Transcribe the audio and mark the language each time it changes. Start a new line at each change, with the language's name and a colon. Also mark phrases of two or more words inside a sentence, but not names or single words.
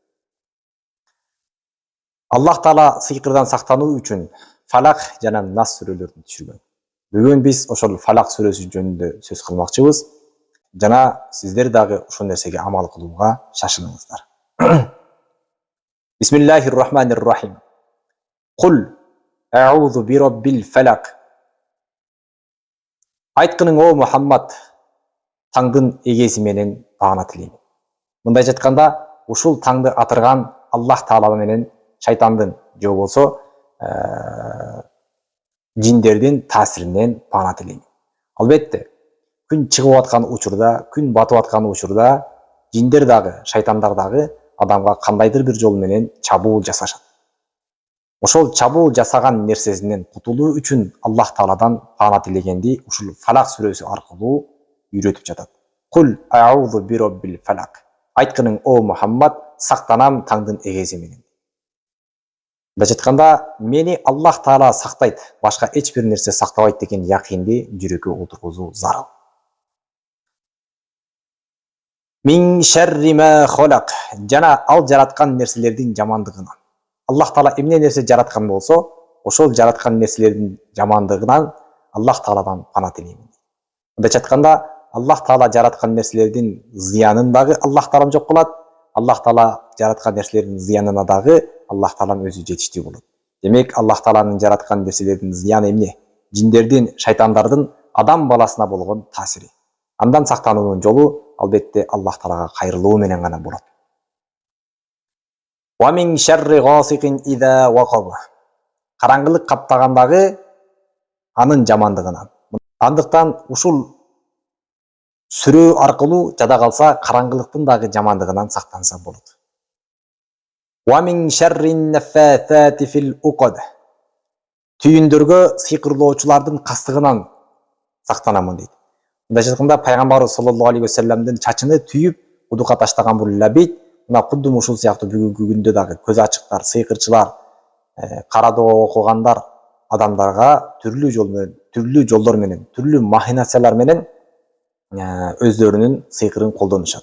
Kyrgyz: Аллах таала сыйкырдан сактануу үчүн Фалак жана Нас сүрөлөрүн түшүргөн. Бүгүн биз ошол Фалак сүрөсү жөнүндө сөз кылмакчыбыз. Жана сиздер дагы ушул нерсеге амал кылууга шашылыңыздар.
Arabic: بسم الله الرحمن الرحيم. قل أعوذ برب الفلق.
Kyrgyz: Айткының о Мухаммад, таңдын эгеси менен баана тилейм. Мындай жатканда, ушул таңды атырган Аллах таала менен шайтандын же болбосо жиндердин таасиринен баана тилейм. Албетте, күн чыгып аткан учурда, күн батып аткан учурда жиндер дагы, шайтандар дагы адамга кандайдыр бир жол менен чабуул жасашат. Ошол чабуул жасаган нерсесинен кутулуу үчүн Аллах тааладан баана тилегенди ушул Фалак сүрөсү аркылуу үйрөтүп жатат.
Arabic: قل أعوذ برب الفلق.
Kyrgyz: Айткының о Мухаммад, сактанам таңдын эгеси менен. Мындай жатканда, мени Аллах таала сактайт, башка эч бир нерсе сактабайт деген якинди жүрөккө отургузуу зарыл.
Arabic: من شر ما خلق.
Kyrgyz: Жана ал жараткан нерселердин жамандыгынан. Аллах таала эмне нерсе жараткан болсо, ошол жараткан нерселердин жамандыгынан Аллах тааладан пана тилейм. Мындай жатканда, Аллах таала жараткан нерселердин зыянын дагы Аллах таалам жок кылат. Аллах таала жараткан нерселердин зыянына дагы Аллах таалам өзү жетиштүү болот. Демек, Аллах тааланын жараткан нерселердин зыяны эмне? Жиндердин, шайтандардын адам баласына болгон таасири. Андан сактануунун жолу албетте Аллах таалага кайрылуу менен гана болот.
Arabic: ومن شر غاسق إذا وقب.
Kyrgyz: Караңгылык каптагандагы анын жамандыгынан. Андыктан ушул сүрө аркылуу жада калса, караңгылыктын дагы жамандыгынан сактанса болот.
Arabic: ومن شر النفاثات في العقد.
Kyrgyz: Түйүндөргө сыйкырлоочулардын кастыгынан сактанамын дейт. Мындай жатканда, пайгамбарыбыз
Arabic: صلى الله عليه وسلم
Kyrgyz: чачыны түйүп, кудукка таштаган бул лабейт, мына кудум ушул сыяктуу бүгүнкү күндө дагы көз ачыктар, сыйкырчылар, кара доо окугандар адамдарга түрлүү жолдор менен, түрлүү махинациялар менен өздөрүнүн сыйкырын колдонушат.